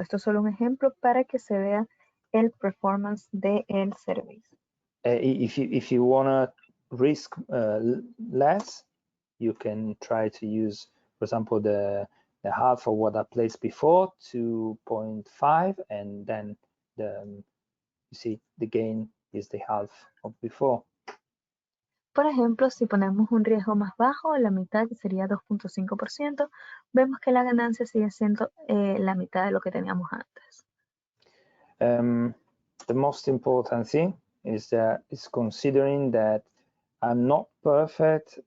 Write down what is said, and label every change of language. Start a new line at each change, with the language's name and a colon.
Spanish: Esto es solo un ejemplo para que se vea el performance del servicio.
English: If you want to risk less, you can try to use, for example, the half of what I placed before, 2.5, and then you see the gain is the half of before.
Spanish: Por ejemplo, si ponemos un riesgo más bajo, la mitad, que sería 2.5%, vemos que la ganancia sigue siendo la mitad de lo que teníamos antes.
English: The most important thing is considering that I'm not perfect.